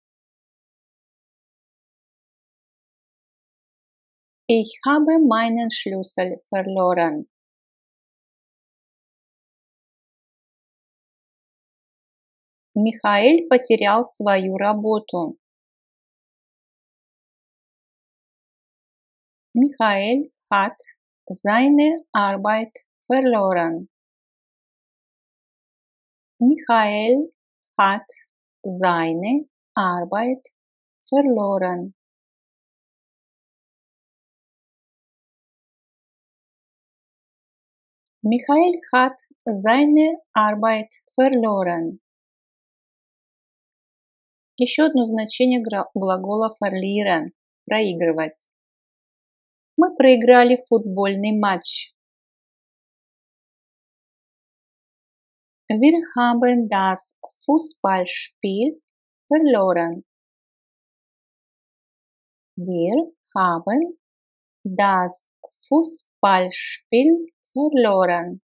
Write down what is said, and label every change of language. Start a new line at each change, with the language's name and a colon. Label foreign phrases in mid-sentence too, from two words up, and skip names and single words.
German: Ich habe meinen Schlüssel verloren.
Russian: Михаэль потерял свою работу.
German: Michael hat seine Arbeit verloren. Michael hat seine Arbeit verloren. Michael hat seine Arbeit verloren.
Russian: Еще одно значение глагола verlieren – проигрывать. Мы проиграли футбольный матч.
German: Wir haben das Fußballspiel verloren. Wir haben das Fußballspiel verloren.